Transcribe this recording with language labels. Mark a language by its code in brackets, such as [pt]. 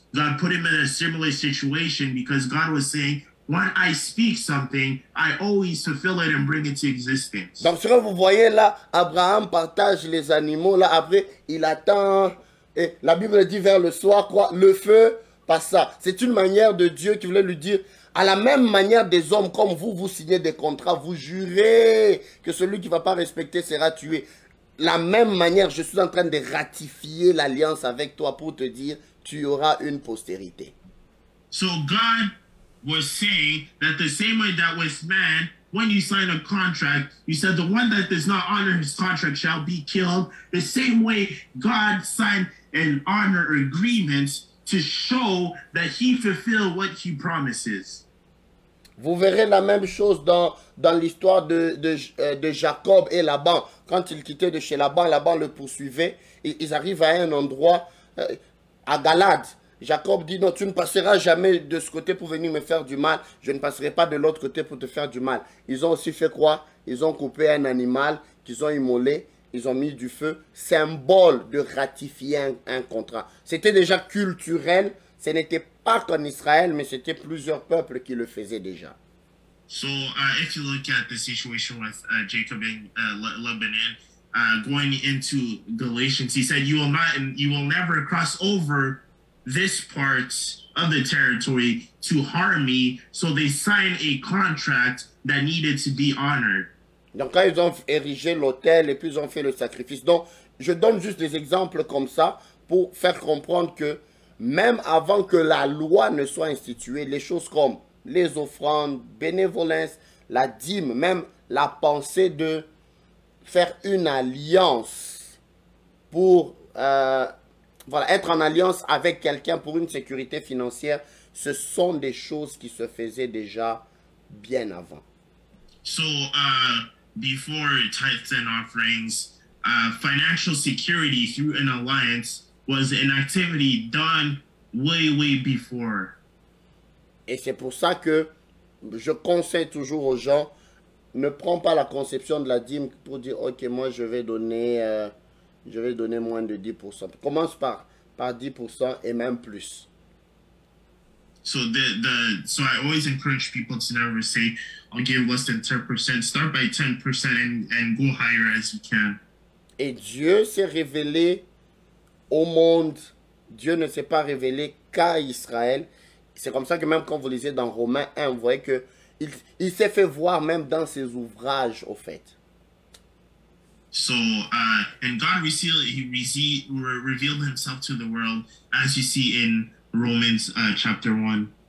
[en] God put him in a similar situation because God was saying, when I speak something, I always fulfill it and bring it to existence. [fr] Donc, ce que vous voyez là, Abraham partage les animaux. Là, après, il attend. Et la Bible dit vers le soir, quoi, le feu passa. C'est une manière de Dieu qui voulait lui dire, à la même manière des hommes comme vous, vous signez des contrats, vous jurez que celui qui ne va pas respecter sera tué. La même manière, je suis en train de ratifier l'alliance avec toi pour te dire, tu auras une postérité. [en] So God was saying that the same way that with man, when you sign a contract, you said the one that does not honor his contract shall be killed. The same way God signed and honor agreements to show that he fulfilled what he promises. [fr] Vous verrez la même chose dans l'histoire de Jacob et Laban. Quand ils quittaient de chez Laban, Laban le poursuivait. Ils arrivent à un endroit, à Galade. Jacob dit, non, tu ne passeras jamais de ce côté pour venir me faire du mal. Je ne passerai pas de l'autre côté pour te faire du mal. Ils ont aussi fait quoi? Ils ont coupé un animal qu'ils ont immolé. Ils ont mis du feu. Symbole de ratifier un contrat. C'était déjà culturel. Ce n'était pas qu'en Israël, mais c'était plusieurs peuples qui le faisaient déjà. [en] So if you look at the situation with Jacob in Lebanon, going into Galatians, he said, you will never cross over this part of the territory to harm me. So they signed a contract that needed to be honored. [fr] Donc quand ils ont érigé l'autel et puis ils ont fait le sacrifice. Donc je donne juste des exemples comme ça pour faire comprendre que même avant que la loi ne soit instituée, les choses comme les offrandes, bénévolence, la dîme, même la pensée de faire une alliance pour voilà, être en alliance avec quelqu'un pour une sécurité financière, ce sont des choses qui se faisaient déjà bien avant. [en] So, before tithes and offerings, financial security through an alliance was an activity done way before. [fr] Et c'est pour ça que je conseille toujours aux gens, ne prends pas la conception de la dîme pour dire, ok, moi je vais donner moins de 10%. Commence par 10% et même plus. [en] So I always encourage people to never say, I'll give less than 10%. Start by 10% and go higher as you can. [fr] Et Dieu s'est révélé au monde. Dieu ne s'est pas révélé qu'à Israël. C'est comme ça que même quand vous lisez dans Romains 1, vous voyez que il s'est fait voir même dans ses ouvrages, au fait. [en] So, and God revealed himself to the world, as you see in Romans chapter 1.